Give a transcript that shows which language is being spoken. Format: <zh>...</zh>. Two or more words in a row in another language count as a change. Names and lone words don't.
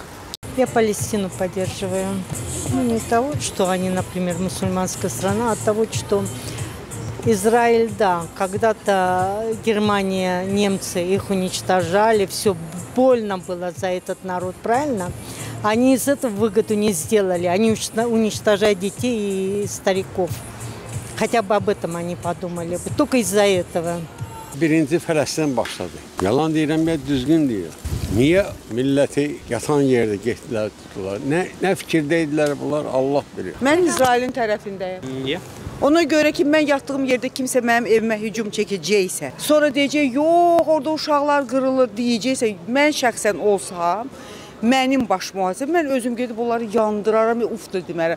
<ru>Я Палестину поддерживаю. Ну, не того, что они, например, мусульманская страна, а того, что Израиль, да, когда-то Германия, немцы их уничтожали, все больно было за этот народ, правильно? Они из этого выгоду не сделали, они уничтожают детей и стариков. Хотя бы об этом они подумали бы, только из-за этого.</ru> <az>Birinci Fələstin başladı. Yalan deyirəm ya, düzgün deyir. Niyə milləti yatan yerdə getdilər, tutdular? Nə fikirdəydilər bunlar, Allah bilir. Mən İsrailin tərəfindəyim. Niyə? Ona görə ki, mən yatdığım yerdə kimsə mənim evimə hücum çəkəcəksə, sonra deyəcək, yox, orada uşaqlar qırılır deyəcəksə, mən şəxsən olsam, mənim baş mühasibəm, mən özüm gedib onları yandıraram, ufdur demərəm.</az>